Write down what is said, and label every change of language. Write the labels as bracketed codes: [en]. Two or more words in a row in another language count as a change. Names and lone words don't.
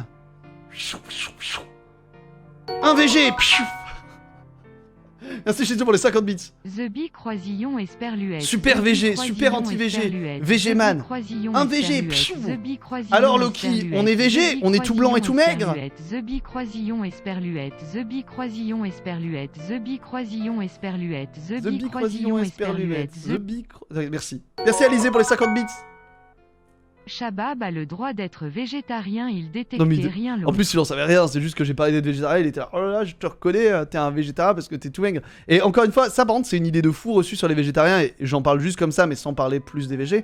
[fr] Un VG. Merci Shizu pour les 50 bits. The Bee Croisillon Esperluette. Super VG, super anti-VG. VG man. Un VG, pfiou. Alors Loki, on est VG, on est tout blanc et tout maigre. The Bee Croisillon Esperluette. The Bee Croisillon Esperluette. The Bee Croisillon Esperluette. The Bee Croisillon Esperluette. Merci. Merci Alizé pour les 50 bits. Shabab a le droit d'être végétarien, il détectait Non, mais rien. En plus, il en savait rien, c'est juste que j'ai parlé d'être végétarien, il était là, oh là là, je te reconnais, t'es un végétarien parce que t'es tout maigre. Et encore une fois, ça par contre, c'est une idée de fou reçue sur les végétariens, et j'en parle juste comme ça, mais sans parler plus des végés.